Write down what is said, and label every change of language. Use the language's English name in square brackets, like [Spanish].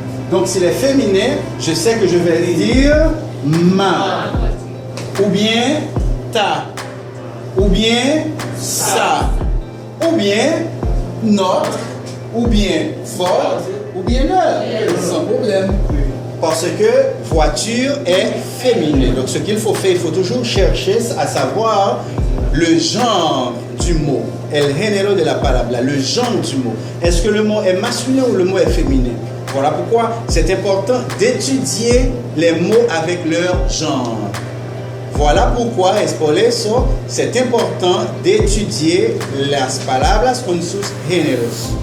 [French] Donc s'il est féminin, je sais que je vais dire ma, ou bien ta, ou bien sa, ou bien notre, ou bien votre, ou bien leur, sans problème. Parce que voiture est féminin. Donc ce qu'il faut faire, il faut toujours chercher à savoir le genre du mot. [Spanish] El género de la palabra, [French] le genre du mot. Est-ce que le mot est masculin ou le mot est féminin? Voilà pourquoi c'est important d'étudier les mots avec leur genre. Voilà pourquoi, [Spanish] por eso, [French] c'est important d'étudier [Spanish] las palabras con sus géneros.